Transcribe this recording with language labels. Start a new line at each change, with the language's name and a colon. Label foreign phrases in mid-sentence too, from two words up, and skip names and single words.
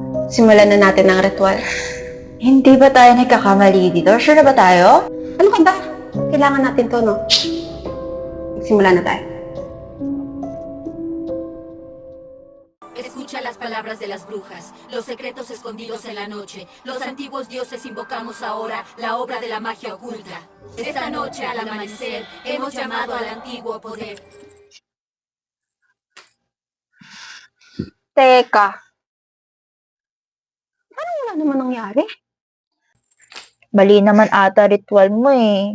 Filipino: Simulan na natin ang ritual. Hindi ba tayo nagkakamali dito? Sure na ba tayo? Ano ka ba? Kailangan natin to, no? Simulan na tayo.
Spanish: Escucha las palabras de las brujas, los secretos escondidos en la noche. Los antiguos dioses invocamos ahora la obra de la magia oculta. Esta noche al amanecer hemos llamado al antiguo poder.
Filipino: Teka. Parang wala naman nangyari. Bali naman ata ritual mo eh.